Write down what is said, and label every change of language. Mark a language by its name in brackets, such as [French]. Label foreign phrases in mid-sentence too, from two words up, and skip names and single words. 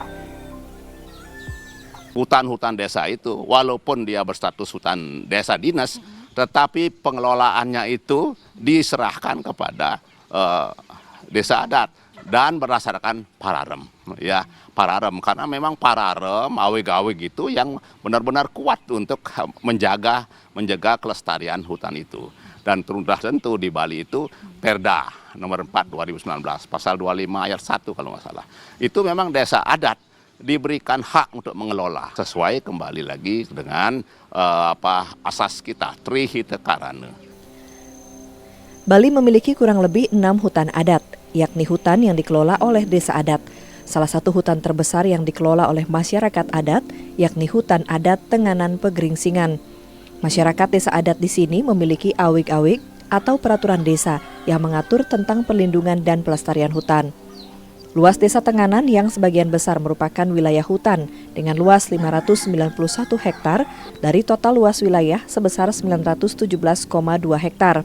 [Indonesian] Hutan-hutan desa itu, walaupun dia berstatus hutan desa dinas, tetapi pengelolaannya itu diserahkan kepada desa adat dan berdasarkan pararem, ya pararem, karena memang pararem awig-awig itu yang benar-benar kuat untuk menjaga kelestarian hutan itu. Dan tentu di Bali itu Perda nomor 4 2019 pasal 25 ayat 1 kalau nggak salah, itu memang desa adat diberikan hak untuk mengelola sesuai kembali lagi dengan asas kita Trihita Karana. Bali memiliki kurang lebih 6 hutan adat, yakni hutan yang dikelola oleh desa adat. Salah satu hutan terbesar yang dikelola oleh masyarakat adat, yakni hutan adat Tenganan Pegeringsingan. Masyarakat desa adat di sini memiliki awig-awig atau peraturan desa yang mengatur tentang perlindungan dan pelestarian hutan. Luas desa Tenganan yang sebagian besar merupakan wilayah hutan dengan luas 591 hektar dari total luas wilayah sebesar 917,2 hektar.